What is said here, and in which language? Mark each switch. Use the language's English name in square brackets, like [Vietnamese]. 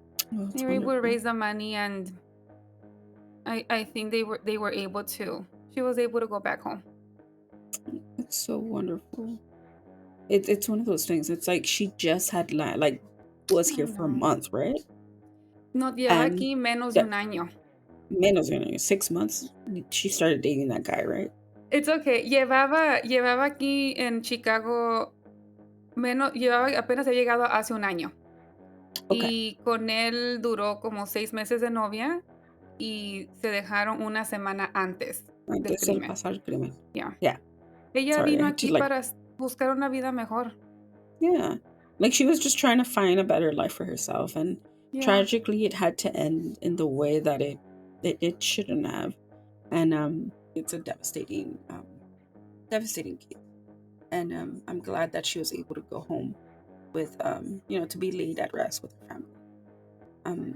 [English] They were able to raise the money, and I think they were able to. She was able to go back home. It's so wonderful. It's one of those things. It's like she just had was here for a month, right? [Spanish] No, lleva aquí menos de un año. Menos de un año, [English] 6 months. She started dating that guy, right? It's okay. [Spanish] Llevaba aquí en Chicago apenas había llegado hace un año. Y con él duró como 6 meses de novia y se dejaron una semana antes del crimen. Pasar el crimen. [English] Yeah. [Spanish] Ella vino aquí para buscar una vida mejor. [English] Yeah. Like, she was just trying to find a better life for herself, and tragically it had to end in the way that it shouldn't have. And it's a devastating case. And I'm glad that she was able to go home with to be laid at rest with her family.